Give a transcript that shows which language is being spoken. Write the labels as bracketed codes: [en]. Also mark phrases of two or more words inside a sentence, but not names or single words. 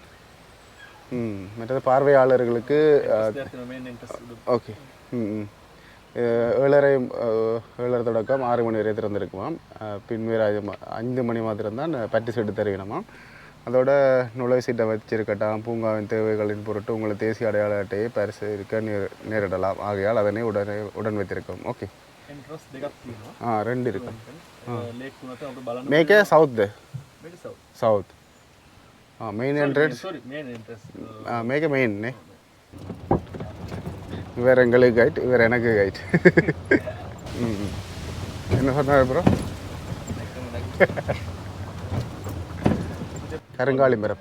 [ta] மற்றது பார்வையாளர்களுக்கு ஓகே 7:30 தொடக்கம் 6 மணி வரை திறந்திருக்குமாம். பின்வேறு 5 மணி மாத்திரம் தான் பட்டி சீட்டு தருவினமாம். அதோட நுழைவு சீட்டை வச்சிருக்கட்டாம். பூங்காவின் தேவைகளின் பொருட்டு உங்களை தேசிய அடையாள அட்டையை பரிசு இருக்க நேரிடலாம். ஆகையால் அதனை உடன் வைத்திருக்கோம். ஓகே, 2 இருக்கு. [si] මේක සෞත්ද? සෞත්. [en] main entrance. මේක மெயின் නේ. [ta] இவர் எங்களுக்கு கைட், இவர் எனக்கு கைட். என்ன சொன்னார் ப்ரோ? கருங்காலி மரம்.